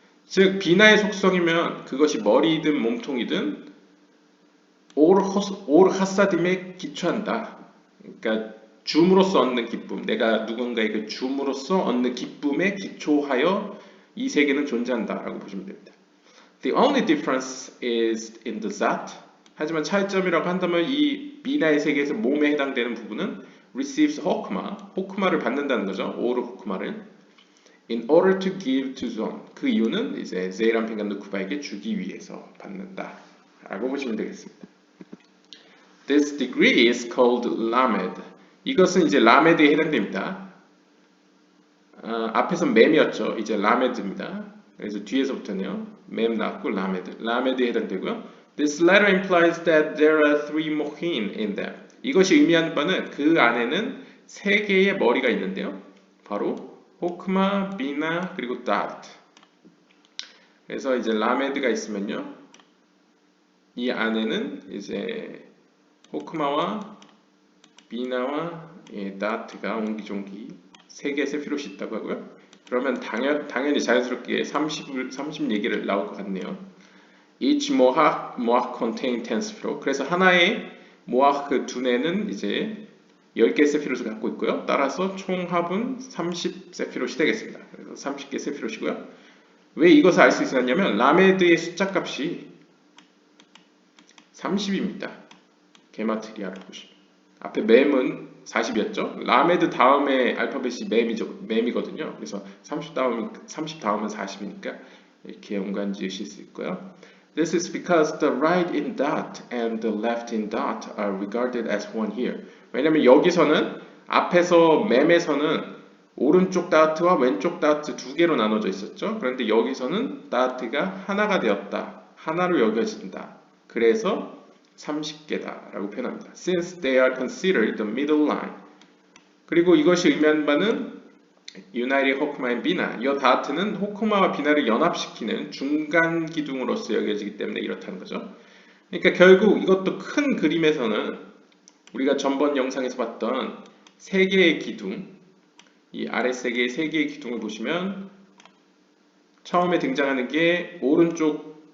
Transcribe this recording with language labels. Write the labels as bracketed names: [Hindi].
[Korean] 즉 비나의 속성이면 그것이 머리이든 몸통이든 올 하사딤에 기초한다. 그러니까 줌으로써 얻는 기쁨, 내가 누군가에게 줌으로써 얻는 기쁨에 기초하여 이 세계는 존재한다라고 보시면 됩니다. [English] The only difference is in the zat. [Korean] 하지만 차이점이라고 한다면 이 비나의 세계에서 몸에 해당되는 부분은 receives 호크마를 받는다는 거죠. 오르 호크마를 [English] in order to give to zone. [Korean] 그 이유는 이제 제이람핀과 누쿠바에게 주기 위해서 받는다라고 보시면 되겠습니다. [English] This degree is called lamed. [Korean] 이것은 이제 라메드에 해당됩니다. 앞에서 맴이었죠. 이제 라메드입니다. 그래서 뒤에서부터는요. 맴 나왔고 라메드에 해당되고요. [English] This letter implies that there are three mohin in them. [Korean] 이것이 의미하는 바는 그 안에는 세 개의 머리가 있는데요. 바로 호크마, 비나 그리고 다트. 그래서 이제 라메드가 있으면요. 이 안에는 이제 호크마와 비나와 다트가 옹기종기 세 개의 세피롯이 있다고 하고요. 그러면 당연히 자연스럽게 30 얘기를 나올 것 같네요. [English] Each 모학 contain 10 세피롯. [Korean] 그래서 하나의 모학 그 두뇌는 이제 10개 세피롯을 갖고 있고요. 따라서 총 합은 30 세피롯이 되겠습니다. 그래서 30개 세피롯이고요. 왜 이것을 알 수 있었냐면 라메드의 숫자 값이 30입니다. 게마트리아로 보시면. 앞에 맴은 40이었죠. 라메드 다음에 알파벳이 맴이거든요. 그래서 30 다음은 40이니까 이렇게 연관 지으실 수 있고요. [English] This is because the right in dot and the left in dot are regarded as one here. [Korean] 왜냐면 여기서는 앞에서 맴에서는 오른쪽 다트와 왼쪽 다트 두 개로 나눠져 있었죠. 그런데 여기서는 다트가 하나가 되었다. 하나로 여겨진다. 그래서 30개다 라고 표현합니다. [English] Since they are considered the middle line. [Korean] 그리고 이것이 의미하는 바는 United 호크마 and 비나. 이 다트는 호크마와 비나를 연합시키는 중간 기둥으로서 여겨지기 때문에 이렇다는 거죠. 그러니까 결국 이것도 큰 그림에서는 우리가 전번 영상에서 봤던 세 개의 기둥, 이 아랫세계의 세 개의 기둥을 보시면 처음에 등장하는 게 오른쪽이었죠.